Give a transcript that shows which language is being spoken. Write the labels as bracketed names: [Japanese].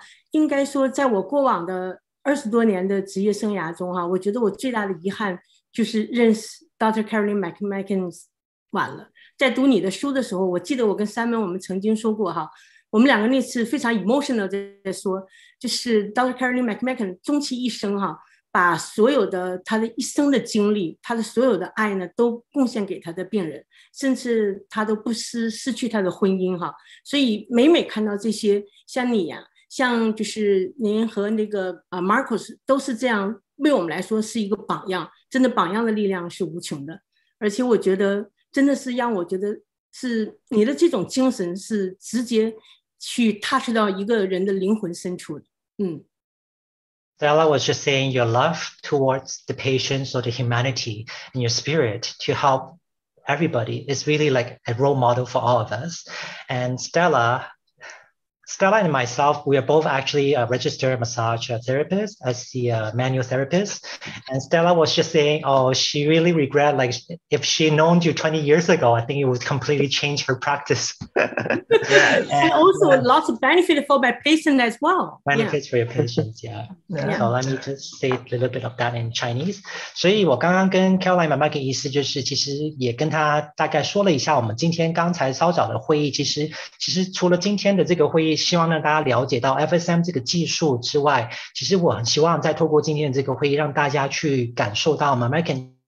[Chinese] 应该说在我过往的20多年的职业生涯中我觉得我最大的遗憾就是认识 Dr. Carolyn Mcmakin 晚了。在读你的书的时候，我记得我跟Simon我们曾经说过我们两个那次非常 emotional 在说，就是 Dr. Carolyn Mcmakin 终其一生把所有的他的一生的经历，他的所有的爱呢，都贡献给他的病人，甚至他都不失去他的婚姻所以每看到这些，像你像就是您和那个Marcus 都是这样，为我们来说是一个榜样，真的榜样的力量是无穷的，而且我觉得真的是让我觉得是你的这种精神是直接去 touch 到一个人的灵魂深处的。 [English] Stella was just saying your love towards the patients or the humanity and your spirit to help everybody is really like a role model for all of us. And Stella and myself, we are both actually a registered massage therapist as the manual therapist. And Stella was just saying, she really regret, like if she known you 20 years ago, I think it would completely change her practice. and also lots of benefit for my patient as well. Benefits for your patients, So let me just say a little bit of that in Chinese. [Chinese] 所以我刚刚跟 Carolyn Mcmakin 医师就是其实也跟他大概说了一下我们今天刚才稍早的会议，其实除了今天的这个会议希望让大家了解到 FSM 这个技术之外，其实我很希望再透过今天的这个会议让大家去感受到 Mcmakin